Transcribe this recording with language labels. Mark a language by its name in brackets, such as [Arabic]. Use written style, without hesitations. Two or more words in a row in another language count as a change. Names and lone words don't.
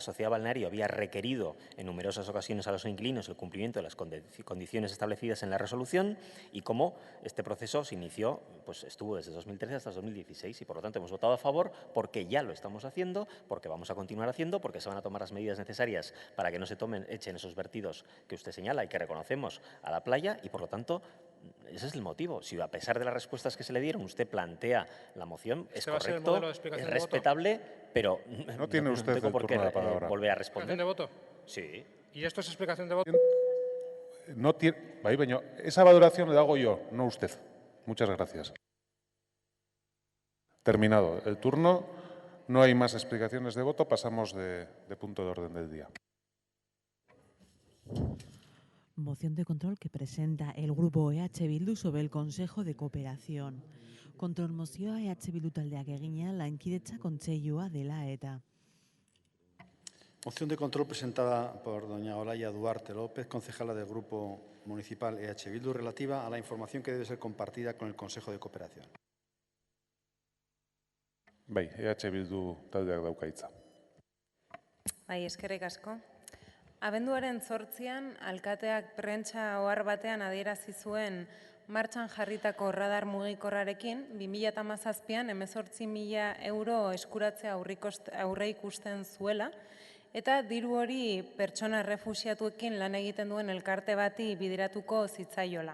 [Spanish] sociedad balneario había requerido en numerosas ocasiones a los inquilinos el cumplimiento de las condiciones establecidas en la resolución y cómo este proceso se inició, pues estuvo desde 2013 hasta 2016 y por lo tanto hemos votado a favor porque ya lo estamos haciendo, porque vamos a continuar haciendo, porque se van a tomar las medidas necesarias para que no se echen esos vertidos que usted señala y que reconocemos a la playa y por lo tanto ese es el motivo. Si a pesar de las respuestas que se le dieron usted plantea la moción, es correcto, es respetable, pero no tiene usted tengo por qué volver a ¿Explicación responder. de voto? Sí. ¿Y esto es explicación de voto? No tiene, [Basque] bai, baina, [Spanish] esa valoración la hago yo, no usted. Muchas gracias. Terminado el turno. No hay más explicaciones de voto. Pasamos de punto de orden del día. Moción de control que presenta el grupo EH Bildu sobre el Consejo de Cooperación. [Basque] Kontrolmozioa EH Bildu taldeak egina lankidetza kontseilua dela eta. [Spanish] Moción de control presentada por doña Olaya Duarte López, concejala del Grupo Municipal EH Bildu, relativa a la información que debe ser compartida con el Consejo de Cooperación. [Basque] Bai, EH Bildu taldeak dauka hitza. Bai, eskerrik asko. Abenduaren 8an, alkateak prentsa ohar batean adierazi zuen martxan jarritako radar mugikorrarekin 2017an 18.000 euro eskuratzea aurre ikusten zuela, eta diru hori pertsona errefuxiatuekin lan egiten duen elkarte bati bideratuko zitzaiola.